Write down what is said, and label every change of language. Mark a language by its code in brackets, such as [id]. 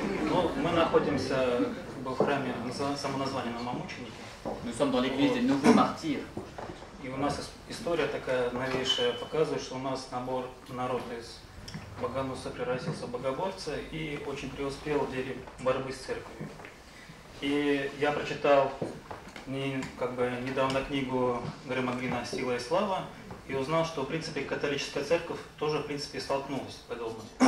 [ru] Ну, мы находимся в храме самоназвания мученики. [fr] Nous sommes dans l'église des nouveaux martyrs. [ru] И у нас история такая новейшая показывает, что у нас народ из Богонуса превратился в богоборца и очень преуспел в деле борьбы с церковью. И я прочитал недавно книгу Грэма Грина «Сила и слава» и узнал, что в принципе католическая церковь тоже в принципе столкнулась с подобным.